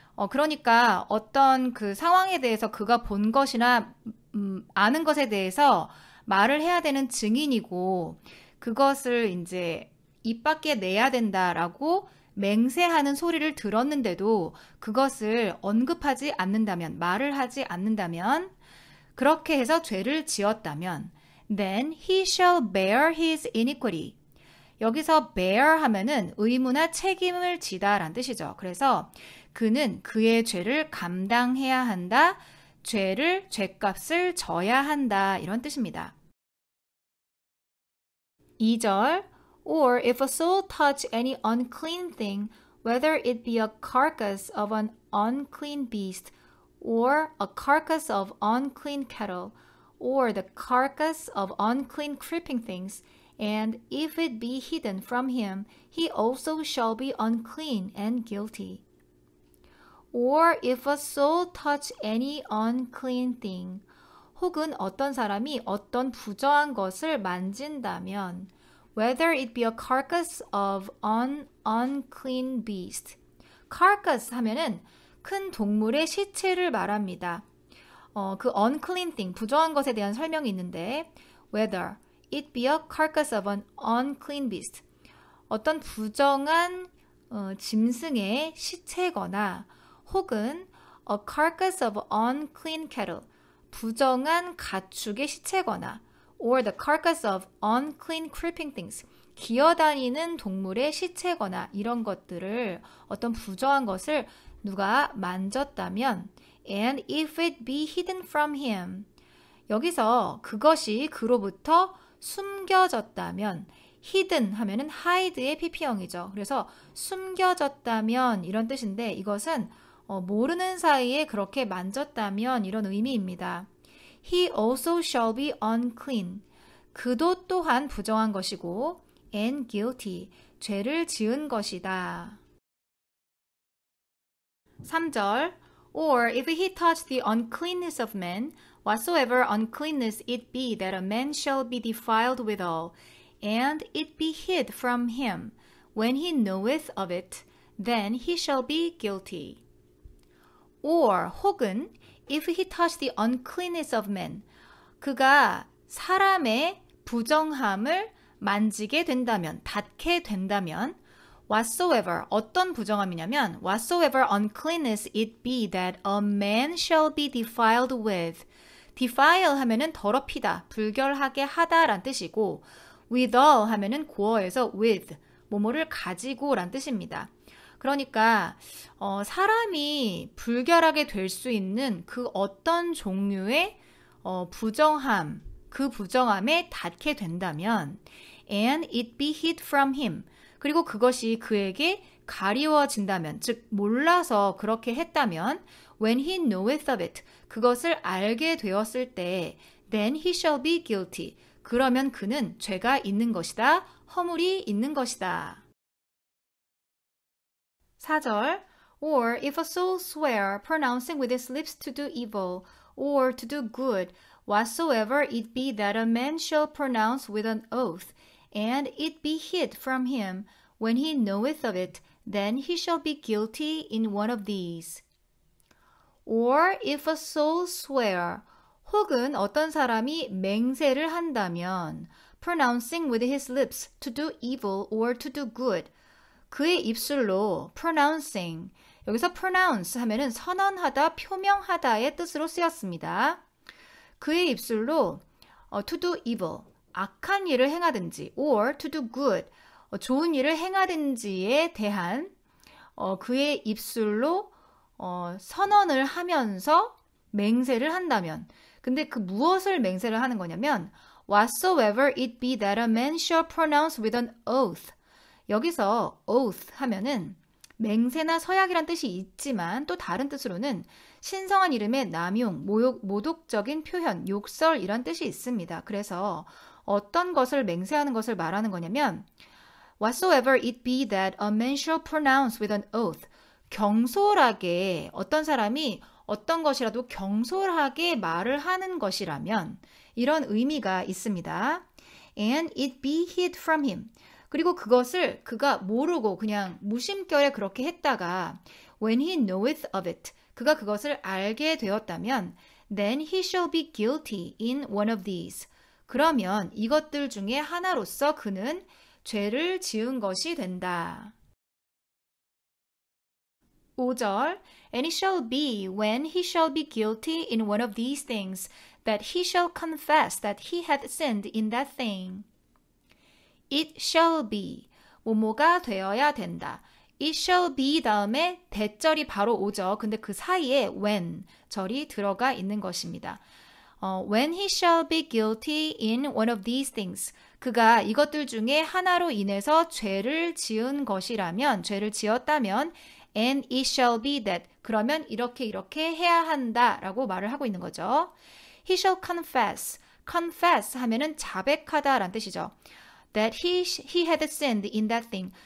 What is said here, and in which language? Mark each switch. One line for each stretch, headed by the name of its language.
Korean: 그러니까 어떤 그 상황에 대해서 그가 본 것이나 아는 것에 대해서 말을 해야 되는 증인이고 그것을 이제 입 밖에 내야 된다라고 맹세하는 소리를 들었는데도 그것을 언급하지 않는다면, 말을 하지 않는다면, 그렇게 해서 죄를 지었다면
English: then he shall bear his iniquity.
Korean: 여기서 bear 하면은 의무나 책임을 지다 라는 뜻이죠. 그래서 그는 그의 죄를 감당해야 한다, 죄값을 져야 한다 이런 뜻입니다.
English: 2절 Or if a soul touch any unclean thing, whether it be a carcass of an unclean beast, or a carcass of unclean cattle, or the carcass of unclean creeping things, and if it be hidden from him, he also shall be unclean and guilty. Or if a soul touch any unclean thing,
Korean: 혹은 어떤 사람이 어떤 부정한 것을 만진다면,
English: whether it be a carcass of an unclean beast.
Korean: carcass 하면은 큰 동물의 시체를 말합니다. 그 unclean thing, 부정한 것에 대한 설명이 있는데 whether it be a carcass of an unclean beast. 어떤 부정한 짐승의 시체거나 혹은
English: a carcass of unclean cattle.
Korean: 부정한 가축의 시체거나
English: or the carcass of unclean creeping things.
Korean: 기어다니는 동물의 시체거나 이런 것들을 어떤 부정한 것을 누가 만졌다면
English: and if it be hidden from him.
Korean: 여기서 그것이 그로부터 숨겨졌다면 hidden 하면은 hide의 pp형이죠. 그래서 숨겨졌다면 이런 뜻인데 이것은 모르는 사이에 그렇게 만졌다면 이런 의미입니다.
English: He also shall be unclean.
Korean: 그도 또한 부정한 것이고
English: and guilty.
Korean: 죄를 지은 것이다.
English: 3절 Or if he touch the uncleanness of man, whatsoever uncleanness it be that a man shall be defiled withal, and it be hid from him, when he knoweth of it, then he shall be guilty. Or 혹은 if he touch the uncleanness of man,
Korean: 그가 사람의 부정함을 만지게 된다면, 닿게 된다면
English: whatsoever,
Korean: 어떤 부정함이냐면
English: whatsoever uncleanness it be that a man shall be defiled with.
Korean: defile 하면은 더럽히다, 불결하게 하다란 뜻이고 withal 하면은 고어에서 with, 뭐뭐를 가지고 란 뜻입니다. 그러니까 사람이 불결하게 될 수 있는 그 어떤 종류의 부정함, 그 부정함에 닿게 된다면
English: and it be hid from him.
Korean: 그리고 그것이 그에게 가리워진다면, 즉 몰라서 그렇게 했다면
English: when he knoweth of it.
Korean: 그것을 알게 되었을 때
English: then he shall be guilty.
Korean: 그러면 그는 죄가 있는 것이다. 허물이 있는 것이다. 4절
English: Or if a soul swear, pronouncing with his lips to do evil, or to do good, whatsoever it be that a man shall pronounce with an oath, and it be hid from him, when he knoweth of it, then he shall be guilty in one of these. Or if a soul swear,
Korean: 혹은 어떤 사람이 맹세를 한다면,
English: pronouncing with his lips to do evil or to do good,
Korean: 그의 입술로
English: pronouncing,
Korean: 여기서
English: pronounce
Korean: 하면은 선언하다, 표명하다의 뜻으로 쓰였습니다. 그의 입술로
English: to do evil,
Korean: 악한 일을 행하든지
English: or to do good,
Korean: 좋은 일을 행하든지에 대한 그의 입술로 선언을 하면서 맹세를 한다면, 근데 그 무엇을 맹세를 하는 거냐면
English: whatsoever it be that a man shall pronounce with an oath.
Korean: 여기서 oath 하면은 맹세나 서약이란 뜻이 있지만 또 다른 뜻으로는 신성한 이름의 남용, 모독적인 표현, 욕설이란 뜻이 있습니다. 그래서 어떤 것을 맹세하는 것을 말하는 거냐면
English: whatsoever it be that a man shall pronounce with an oath.
Korean: 경솔하게 어떤 사람이 어떤 것이라도 경솔하게 말을 하는 것이라면 이런 의미가 있습니다.
English: And it be hid from him.
Korean: 그리고 그것을 그가 모르고 그냥 무심결에 그렇게 했다가
English: when he knoweth of it.
Korean: 그가 그것을 알게 되었다면
English: then he shall be guilty in one of these.
Korean: 그러면 이것들 중에 하나로서 그는 죄를 지은 것이 된다.
English: 5절 And it shall be when he shall be guilty in one of these things that he shall confess that he hath sinned in that thing. It shall be
Korean: 뭐뭐가 되어야 된다.
English: It shall be
Korean: 다음에 대절이 바로 오죠. 근데 그 사이에 when 절이 들어가 있는 것입니다.
English: When he shall be guilty in one of these things.
Korean: 그가 이것들 중에 하나로 인해서 죄를 지은 것이라면, 죄를 지었다면
English: and it shall be that.
Korean: 그러면 이렇게 해야 한다라고 말을 하고 있는 거죠.
English: He shall confess.
Korean: confess 하면은 자백하다라는 뜻이죠.
English: That he had sinned in that thing.